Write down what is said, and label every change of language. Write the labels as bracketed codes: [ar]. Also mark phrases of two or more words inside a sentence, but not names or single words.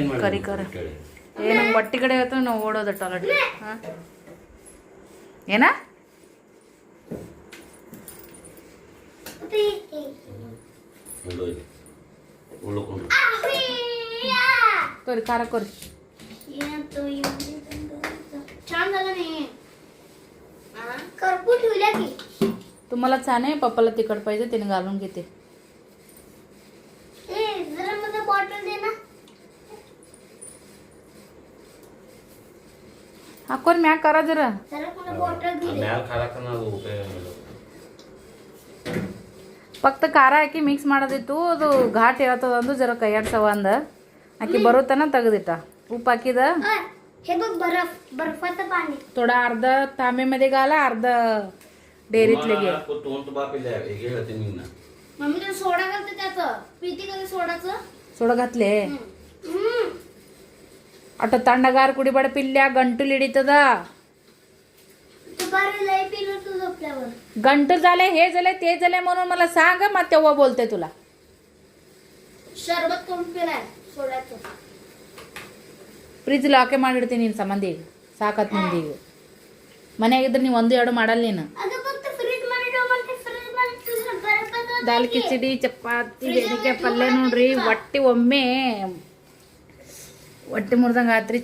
[kn] ಕರಿ ಖಾರ ನಮ್ಮ ಬಟ್ಟಿ ಕಡೆ ಆಯ್ತು ನಾವು ಓಡೋದ ಟಾಯ್ಲೆಟ್. ಹಾಂ ಏನ ಕೊರಿ ಖಾರ ಕೊರಿ. [mr] छान झालं नाही. करपू ठेवल्या की. तुम्हाला छान आहे. पप्पाला तिखट पाहिजे, त्याने घालून घेते. ए जरा मला बॉटल दे ना. [kn] ಹಾಕೋರಿ ಮ್ಯಾಗ ಖಾರ ಜರ. [mr] जरा मला बॉटल दे. [kn] ಫಕ್ತ ಖಾರ ಹಾಕಿ ಮಿಕ್ಸ್ ಮಾಡೋದಿತ್ತು. ಅದು ಘಾಟ್ ಇರತ್ತದ ಅಂದು ಜರ ಕೈಯಾಡ್ಸವ ಅಂದ ಆಕಿ ಬರುತ್ತನ ತೆಗೆದಿಟ್ಟ. ಉಪ್ಪು ಹಾಕಿದ. [mr] हे बघ बर्फाचं पाणी. थोडा अर्धा तांब्यामध्ये घाला, अर्धा डेअरीतले घे. मम्मी तर सोडा घालते त्याचं. पिती का सोडाचं? सोडा घातले. [kn] ಅಟ ತಣ್ಣಗಾರ ಕುಡಿಬೇಡ ಪಿಲ್ಯ, ಗಂಟಲು ಹಿಡಿತದ. [mr] दुपारी लय पिलं तू झोपल्यावर. गंटल झाले, हे झाले, ते झाले म्हणून मला सांग. मग तेव्हा बोलते तुला. शरबत करून पिलाय सोडाचं. [kn] ಫ್ರಿಜ್ ಲಾಕೆ ಮಾಡಿಡ್ತೀನಿ ನಿನ್ನ ಸಂಬಂಧಿ. ಸಾಕತ್ ಮಂದಿಗೆ ಮನೆಯಾಗಿದ್ರೆ ನೀವು 1-2 ಮಾಡಲ್ಲ ನೀನು. ದಾಲ್ ಕಿಚಡಿ, ಚಪಾತಿ, ಬೆಂಡೆಕಾಯಿ ಪಲ್ಯ ನೋಡ್ರಿ. ಒಮ್ಮೆ ಹೊಟ್ಟೆ ಮುರ್ದಂಗೆ ಆತ್ರಿ.